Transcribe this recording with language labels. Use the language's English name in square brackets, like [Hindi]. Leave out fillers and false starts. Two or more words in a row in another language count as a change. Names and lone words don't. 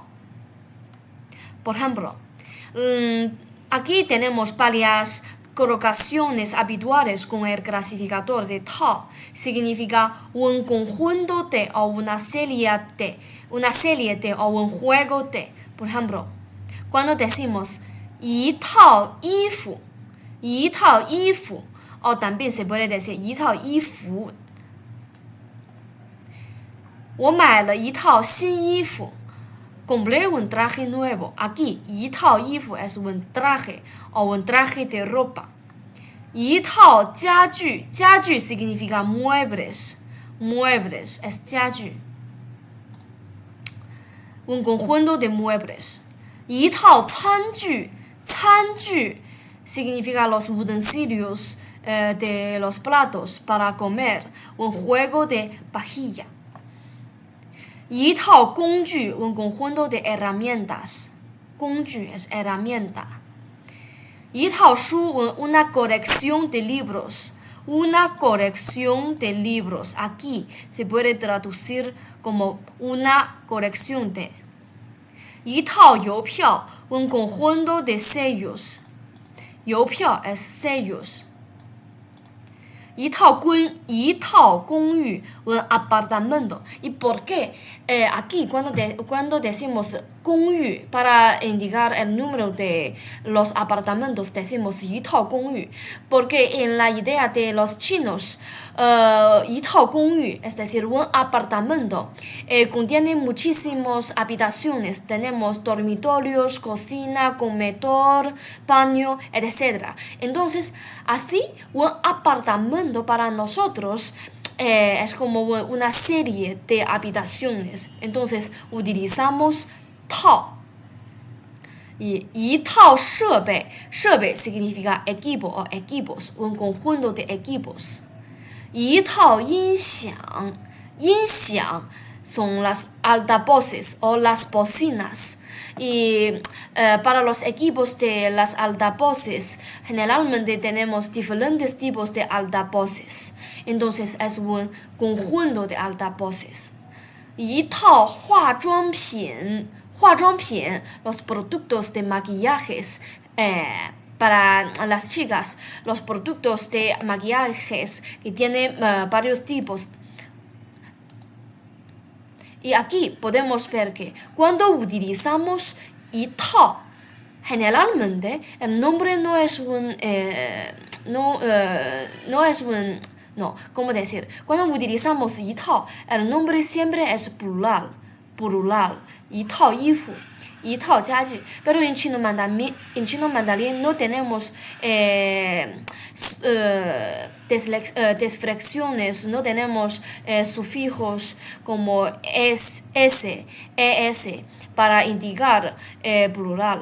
[Spanish] Por ejemplo, aquí tenemos varias colocaciones habituales con el clasificador de 套. Significa un conjunto de o una serie de o un juego de. Por ejemplo, cuando decimos [Chinese] 一套衣服 [Spanish] o también se puede decir [Chinese] 一套衣服 我买了一套新衣服 [Spanish] compré un traje nuevo. Aquí [Chinese] 一套衣服 [Spanish] es un traje o un traje de ropa. [Chinese] 一套家具 [Spanish] significa muebles es 家具 un conjunto de muebles. [Chinese] 一套餐具 [Spanish] significa los utensilios de los platos para comer, un juego de vajilla. [Chinese] 一套工具 [Spanish] un conjunto de herramientas. 工具 es herramienta. [Chinese] 一套书 [Spanish] una colección de libros. Una colección de libros. Aquí se puede traducir como una colección de. [Chinese] 一套邮票 [Spanish] un conjunto de sellos. 邮票 es sellos. [Chinese] 一套公寓 [Spanish] un apartamento. ¿Y por qué? Aquí cuando decimos 公寓 para indicar el número de los apartamentos decimos [Chinese] 一套公寓 [Spanish] porque en la idea de los chinos [Chinese] 一套公寓 [Spanish] es decir un apartamento contiene muchísimas habitaciones. Tenemos dormitorios, cocina, comedor, baño, etc. Entonces así un apartamento para nosotros es como una serie de habitaciones. Entonces utilizamos 套 y [Chinese] 一套设备 [Spanish] significa equipo o equipos, un conjunto de equipos. [Chinese] 一套音响 [Spanish] son las altavoces o las bocinas. Y para los equipos de las altavoces generalmente tenemos diferentes tipos de altavoces. Entonces es un conjunto de altavoces. [Chinese] 一套化妆品 [Spanish] ，los productos de maquillajes, para las chicas, los productos de maquillajes que tienen varios tipos. Y aquí podemos ver que cuando utilizamos 一套 generalmente el nombre no es un no, ¿cómo decir? Cuando utilizamos 一套 el nombre siempre es plural, [Chinese] 一套衣服，一套家具。 [Spanish] Pero en chino mandarín no tenemos desflexiones, no tenemos sufijos como es, es para indicar plural.